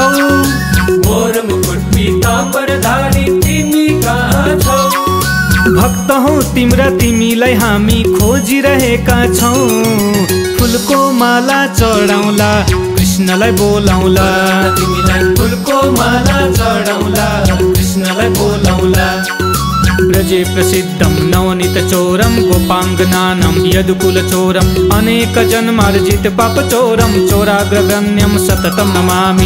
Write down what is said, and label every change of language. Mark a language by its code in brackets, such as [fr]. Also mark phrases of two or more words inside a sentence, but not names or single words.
[ne] मोर मुकुट पीताम्बर धारी तिमी कहाँ छौ? भक्त हौ तिम्रा तिमीलाई हामी खोजिरहेका छौ। फुलको माला चढाउला कृष्णलाई बोलाउला, तिमीलाई फुलको माला चढाउला कृष्णलाई बोलाउला। [sa] ब्रजे प्रसिद्धं नवनीत चोरं, गोपाङ्गनानं यदुकुलचोरम्, अनेक जन्मार्जित पापचोरं, चोराग्रगण्यं सततं नमामि।